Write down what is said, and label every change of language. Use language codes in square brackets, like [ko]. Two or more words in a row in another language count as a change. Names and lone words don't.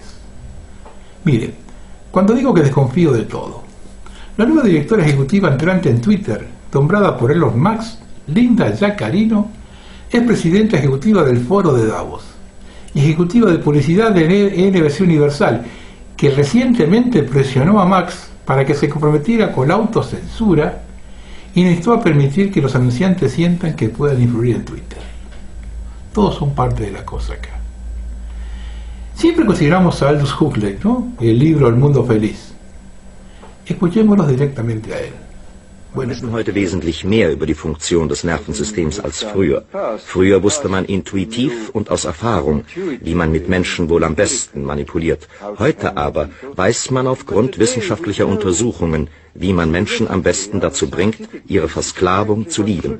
[es] Miren, cuando digo que desconfío de todo, la nueva directora ejecutiva entrante en Twitter, nombrada por Elon Musk, Linda Yaccarino, es presidenta ejecutiva del Foro de Davos y ejecutiva de publicidad de NBC Universal, que recientemente presionó a Musk para que se comprometiera con la autocensura y necesitó a permitir que los anunciantes sientan que puedan influir en Twitter. Todos son parte de la cosa acá. Siempre consideramos a Aldous Huxley, ¿no? El libro El Mundo Feliz. Escuchémoslos directamente a él. [de] Wir wissen heute wesentlich mehr über die Funktion des Nervensystems als früher. Früher wusste man intuitiv und aus Erfahrung, wie man mit Menschen wohl am besten manipuliert. Heute aber weiß man aufgrund wissenschaftlicher Untersuchungen, wie man Menschen am besten dazu bringt, ihre Versklavung zu lieben.